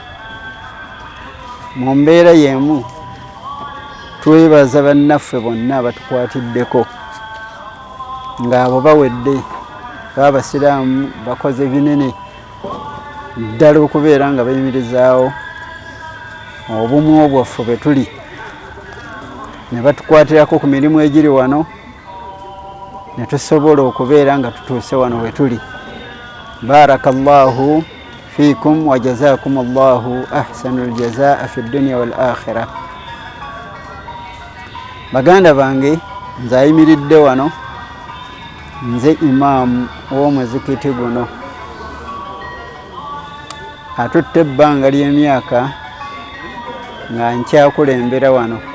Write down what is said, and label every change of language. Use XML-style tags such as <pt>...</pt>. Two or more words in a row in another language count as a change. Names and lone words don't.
<lg>Mu mbeera y'emu twebaza bannaffe bonna abatukwatiddeko ng'abo bawedde, babasiraamu bakoze binene ddala okubeera nga bayimirizaawo obumu bwaffe bwe tuli, ne batukwatirako ku mirimu egiri wano, ne tusobola okubeera nga tutuuse wano we tuli.</lg> <ar>بارك الله فيكم وجزاكم الله أحسن الجزاء في الدنيا والآخرة.</ar> <lg>Baganda bange, nze ayimiridde wano, nze imaamu w'omuzikiti guno, atutte ebbanga ly'emyaka nga nkyakulembera wano.</lg>